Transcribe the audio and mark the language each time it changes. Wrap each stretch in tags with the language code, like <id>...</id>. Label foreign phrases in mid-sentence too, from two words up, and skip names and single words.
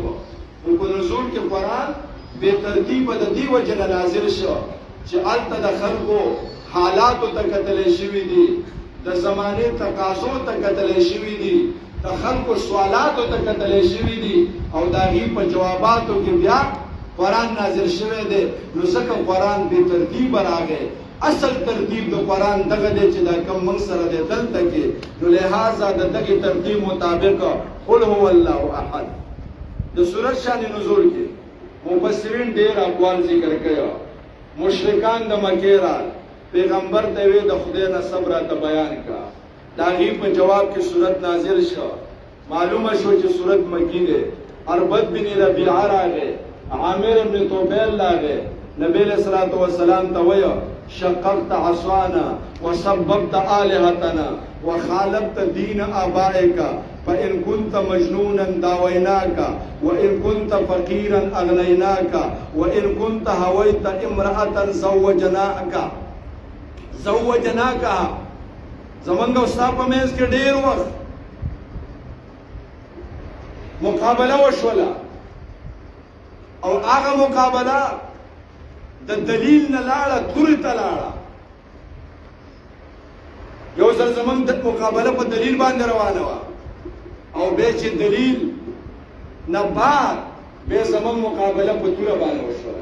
<ps>نو په نزول کې قرآن بې ترتیبه د دې وجې نه نازل شو چې هلته د خلکو حالاتو ته کتلی شوي دي، د زمانې تقاضو ته کتلی شوي دي، د خلکو سوالاتو ته کتلی شوي دي، او د هغې په جواباتو کې بیا قرآن نازل شوی دی. نو ځکه قرآن بې ترتیبه راغی. اصل ترتیب د قرآن دغه دی چې دا کم موږ سره دی دلته کې. نو لہذا د دغې ترتیب مطابق</ps> <ar>قل هو الله احد.</ar> <ps>د سورت شان نزول کې مفسرین ډېر اقوال ذکر کړي. مشرکان د مکې رال، پیغمبر ته وی د خدای نه صبر ته بیان کړه، د هغې په جواب کې سورت نازل شو. معلومه شو چې سورت مکی دی. اربد بن ربیعه راغی، عامر بن طوبیل راغی، نبی</ps> <ar>علیہ الصلوۃ والسلام</ar> <ps>ته ویل</ps> <ar>شققت عصانا وسببت آلهتنا وخالفت دین آبائک فإن كنت مجنونا داويناك وإن كنت فقيرا أغنيناك وإن كنت هويت امرأة زوجناك.</ar> <ps>زمانګ استاد په مېز کې ډېر وخت مقابله وشوله، او هغه مقابله د دلیل نه لاړه تورې ته لاړه. یو ځل زمونږ د مقابله په دلیل باندې روانه وه، او بیا چې دلیل نه بعد بیا زمونږ مقابله په توره باندې وشوله.</ps>